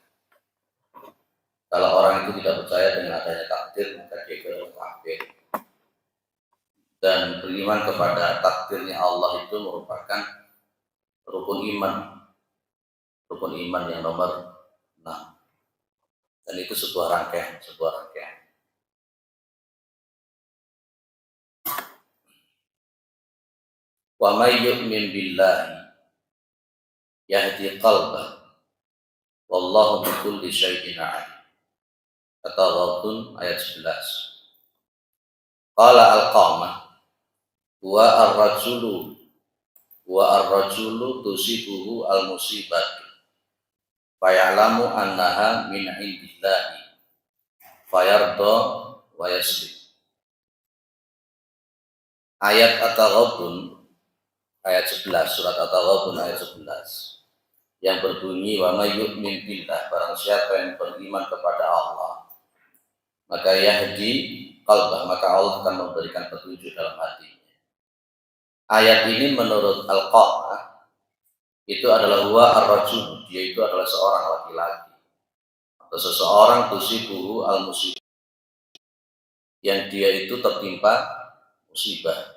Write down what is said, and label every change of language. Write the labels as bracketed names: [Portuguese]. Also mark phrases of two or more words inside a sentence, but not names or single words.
[Indonesian] Kalau orang itu tidak percaya dengan adanya takdir, maka dia itu kafir. Dan beriman kepada takdirnya Allah itu merupakan rukun iman yang nomor 6. Dan itu sebuah rangkaian. [Arabic] ومن يؤمن بالله يهد قلبه والله بكل شيء عليم. [Indonesian] Kata Ghabun ayat 11. [Arabic] قال علقمة والرجل تصيبه المصيبات فيعلم أنها من عند الله فيرضى ويسلم. [Indonesian] Ayat At-Taghabun ayat 11, surat At-Taghabun ayat 11 yang berbunyi [Arabic] ومن يؤمن بالله, [Indonesian] barang siapa yang beriman kepada Allah maka [Arabic] يهد قلبه, [Indonesian] maka Allah akan memberikan petunjuk dalam hatinya. Ayat ini menurut Al-Qamah itu adalah [Arabic] هو الرجل, [Indonesian] dia itu adalah seorang laki-laki atau seseorang [Arabic] تصيبه المصيبة, [Indonesian] yang dia itu tertimpa musibah.